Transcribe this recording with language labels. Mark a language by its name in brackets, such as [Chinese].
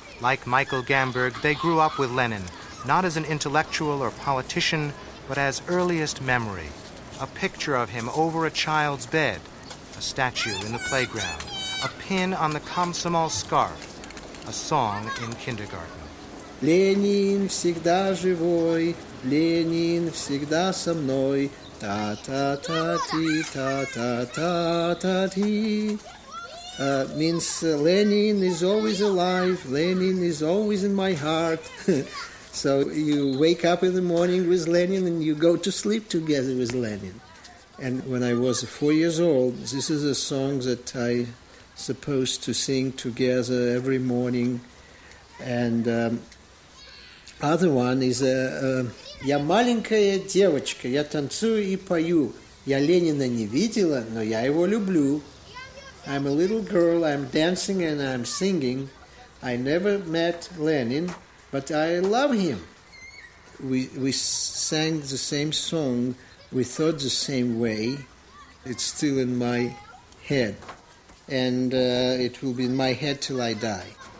[English] Like Michael Gamberg, they grew up with Lenin, not as an intellectual or politician, but as earliest memory. A picture of him over a child's bed, a statue in the playground, a pin on the Komsomol scarf, a song in kindergarten. [Russian] Ленин всегда живой, Ленин всегда со мной. Та-та-та-ти, та-та-та-та-ти. [English] Means Ленин is always alive, Ленин is always in my heart. So you wake up in the morning with Ленин and you go to sleep together with Ленин. And when I was 4 years old, this is a song that I supposed to sing together every morning. And other one is [Russian] Я маленькая девочка, я танцую и пою. Я Ленина не видела, но я его люблю. [English] I'm a little girl, I'm dancing and I'm singing. I never met Lenin, but I love him. We sang the same song, we thought the same way. It's still in my head. And it will be in my head till I die.